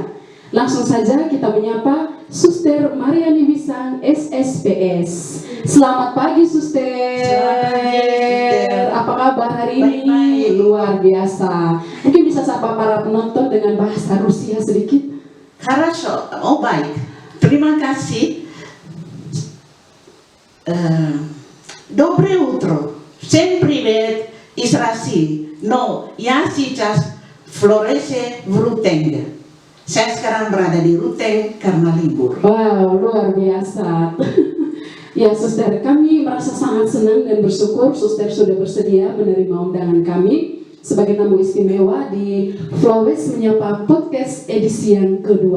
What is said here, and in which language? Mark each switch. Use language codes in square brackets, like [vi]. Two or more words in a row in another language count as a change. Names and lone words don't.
[id] Langsung saja kita menyapa Suster Mariani Wisang SSPS. Selamat pagi Suster. Selamat pagi, Suster. Apa kabar hari ini? Baik-baik. Luar biasa. Mungkin bisa sapa para penonton dengan bahasa Rusia sedikit. Хорошо, baik. Terima kasih. [ru] Доброе утро. Всем привет из России. Но я сейчас в Флоресе в Рутенге. [id] Saya sekarang berada di Ruteng karena libur. Wow, luar biasa. Ya Suster, kami merasa sangat senang dan bersyukur Suster sudah bersedia menerima undangan kami sebagai tamu istimewa di Flores Menyapa Podcast edisi yang kedua.